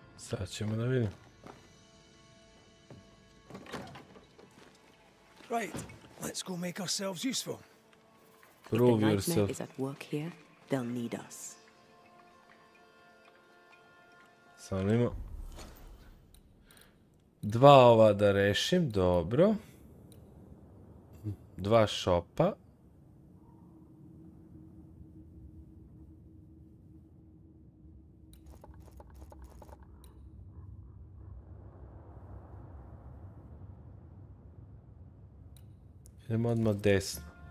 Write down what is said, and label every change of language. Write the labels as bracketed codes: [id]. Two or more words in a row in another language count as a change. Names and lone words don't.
[sr] Sad ćemo da vidimo. [en] Right, let's go make ourselves useful. Prove If the yourself. nightmare is at work here, they'll need us. [sr] Samo dva ova da rešim, dobro. Dva šopa. Idemo odmah desno.